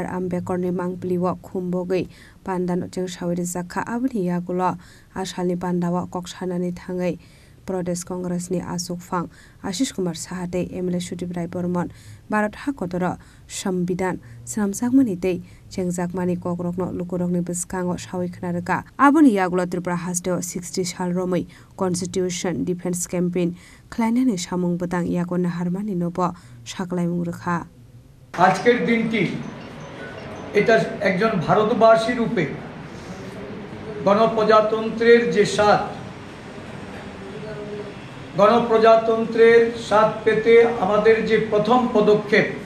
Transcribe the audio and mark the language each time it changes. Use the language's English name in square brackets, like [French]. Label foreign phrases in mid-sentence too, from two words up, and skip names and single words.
[Kok Borok] Ambekor ni Mangpliwa Khumbogi Pandan Jeng Shawiri Zakha Abni Yagulo Ashalni Pandawa Kokshanani Thangai Pradesh Congress ni Asuk Fang Ashish Kumar Sahate MLA Shudibrai Bormon Bharat Hakotoro Sambidan Samsakmani Tei Jengjagmani Kokrokno Lukurokni Biskango Shawi Khnaraka Abni Yagulo Tripura Hasdeo 60 Shal Romai [English] Constitution Defense Campaign [Kok Borok] Klainani Shamung Butang Yakona Harmani Nobo Shaklaimung Rekha [Bangla] আজকের দিনটি এটা একজন ভারতবাসী রূপে গণপ্রজাতন্ত্রের যে স্বাদ গণপ্রজাতন্ত্রের স্বাদ পেতে আমাদের যে প্রথম পদক্ষেপ